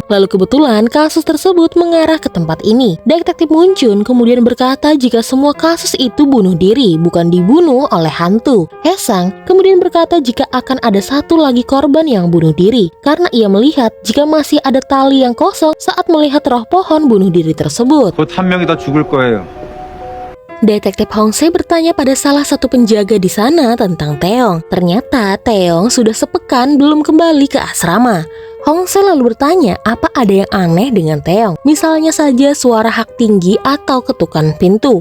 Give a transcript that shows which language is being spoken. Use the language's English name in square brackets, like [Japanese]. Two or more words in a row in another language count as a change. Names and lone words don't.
[Indonesian] Lalu kebetulan kasus tersebut mengarah ke tempat ini. Detektif Moon Jun kemudian berkata jika semua kasus itu bunuh diri, bukan dibunuh oleh hantu. Haesang kemudian berkata jika akan ada satu lagi korban yang bunuh diri, karena ia melihat jika masih ada tali yang kosong saat melihat roh pohon bunuh diri tersebut. [Korean] 곧 한 명이 더 죽을 거예요. [Indonesian] Detektif Hong Se bertanya pada salah satu penjaga di sana tentang Taeyong. Ternyata Taeyong sudah sepekan belum kembali ke asrama. Hong Se lalu bertanya apa ada yang aneh dengan Taeyong. Misalnya saja suara hak tinggi atau ketukan pintu.